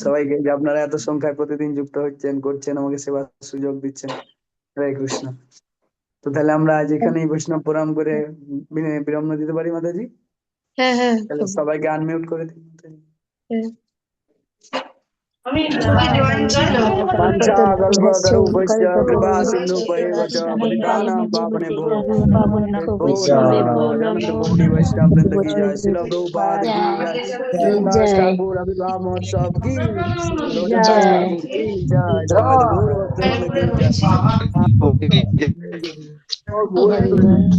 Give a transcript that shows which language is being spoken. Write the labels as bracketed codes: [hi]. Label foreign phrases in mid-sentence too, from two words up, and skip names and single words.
[bn] সবাইকে যে আপনারা এত সংখ্যায় প্রতিদিন যুক্ত হচ্ছেন, করছেন, আমাকে সেবার সুযোগ দিচ্ছেন। হরে কৃষ্ণ। তো তাহলে আমরা আজ এখানেই বৈষ্ণব প্রণাম করে বিরাম দিতে পারি মাতাজি। হ্যাঁ হ্যাঁ তাহলে প্রভু, সবাইকে আনমিউট করে দিন মাতাজি। হ্যাঁ। [sa] वाञ्छा कल्पतरुभ्यश्च कृपा कल्पतरुभ्यश्च सिन्धुभ्येव च पतितानां पावनेभ्यो वैष्णवेभ्यो वैष्णवेभ्यो नमो नमो [hi] गौरी वैष्णव वृंद की जय, नमः। श्रील प्रभुपाद की जय, जगन्नाथ जय ठाकुर आविर्भाव महोत्सव की, श्री लोचन दास जय ठाकुर की जय, समस्त गौर भक्त वृंद की जय। हरि बोल।